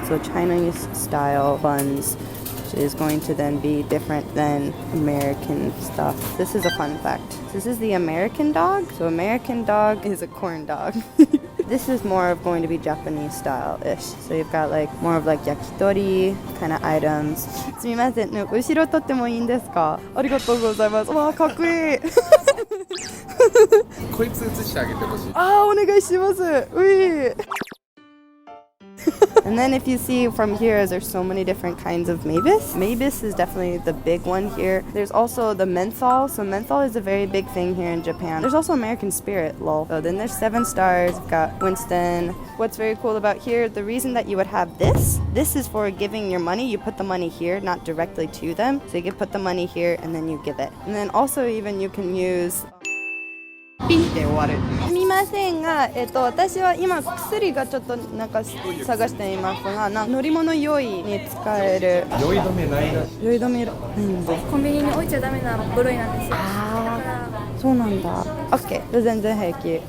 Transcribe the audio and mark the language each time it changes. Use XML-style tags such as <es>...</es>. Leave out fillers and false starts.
<en>So Chinese style buns, which is going to then be different than American stuff. This is a fun fact. This is the American dog. So American dog is a corn dog. This is more of going to be Japanese style-ish. So you've got like more of like yakitori kind of items.</en> <ja>すみません、後ろ撮ってもいいんですか？ありがとうございます。わあ、かっこいい。こいつ映してあげてほしい。あー、お願いします。うい。</ja> <en>And then if you see from here, there's so many different kinds of mavis. Mavis is definitely the big one here. There's also the menthol. So menthol is a very big thing here in Japan. There's also American Spirit, lol. So then there's 7 Stars. We've got Winston. What's very cool about here, the reason that you would have this is for giving your money. You put the money here, not directly to them. So you can put the money here and then you give it. And then also even you can use</en> <ja>ピンって終わる。すみませんが、私は今薬がちょっとなんか探していますが、乗り物酔いに使える。酔い止めないらしい。酔い止めないんだ。コンビニに置いちゃダメな部類なんですよ。あだからそうなんだ。OK。 全然平気。</ja>